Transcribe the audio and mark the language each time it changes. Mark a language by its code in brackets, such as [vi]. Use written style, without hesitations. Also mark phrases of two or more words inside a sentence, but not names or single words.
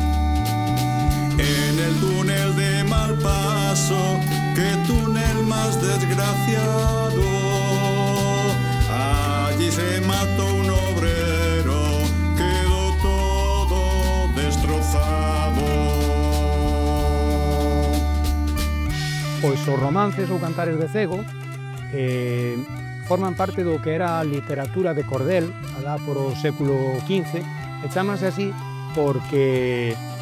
[es] En el paso, qué túnel más desgraciado. Allí se mató un obrero, quedó todo destrozado. [gl] Pois os romances ou cantares de cego forman parte do que era a literatura de cordel alá por o século XV, e chámanse así porque